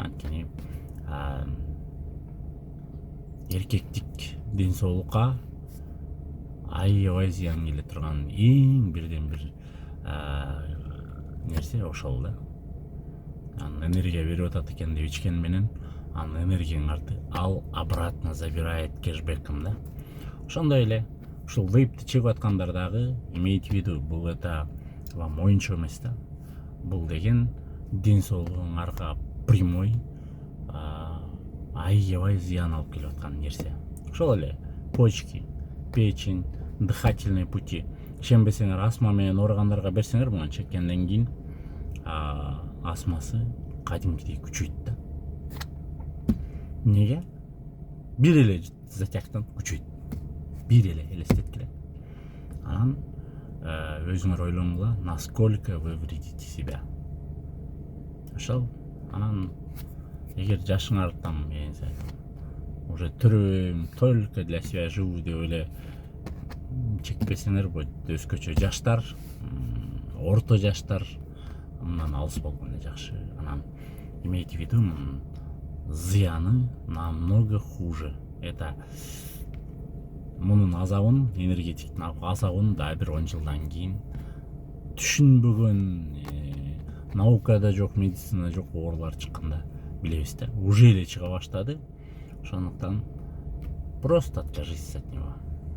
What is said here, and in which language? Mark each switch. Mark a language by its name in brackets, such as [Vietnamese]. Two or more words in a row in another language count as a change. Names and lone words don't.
[Kyrgyz] Анткени эркектик ден соолукка аябай зыян келе турган эң бирден бир нерсе ошол да. Анын энергия берип атат экен деп ичкен менен анын энергияңарды ал [Russian] обратно забирает кэшбэком [Kyrgyz] да. Ошондой эле ушул вейпти чегип аткандар дагы [Russian] имейте в виду, [Kyrgyz] бул [Russian] это вам [Kyrgyz] оюнчук эмес да. Бул деген ден соолугуңарга прямой аябай зыян алып келип аткан нерсе. Ошол эле [Russian] почки, печень, дыхательный пути. [Kyrgyz] Ишенбесеңер, астма менен ооругандарга берсеңер, муну чеккенден кийин астмасы кадимкидей күчөйт да. Неге? Бир эле затяктан күчөйт. Бир эле элестеткиле. Анан өзүңөр ойлоңула, [Russian] насколько вы вредите себя. [Kyrgyz] Ошол. Анан эгер жашыңар там, уже төрөйм, [Russian] только для себя живу [Kyrgyz] деп эле чекпесеңер, өзгөчө жаштар, орто жаштар мындан алыс болгону жакшы. [Russian] Анан имейте в виду, зыяны намного хуже. [Kyrgyz] Это мунун азабын, энергетиктин азабын дагы бир 10 жылдан кийин түшүнбөгөн, наукада жок, медицинада жок оорулар чыкканда билебиз да. Уже эле чыга баштады. [Russian] Ошондуктан просто откажитесь от него.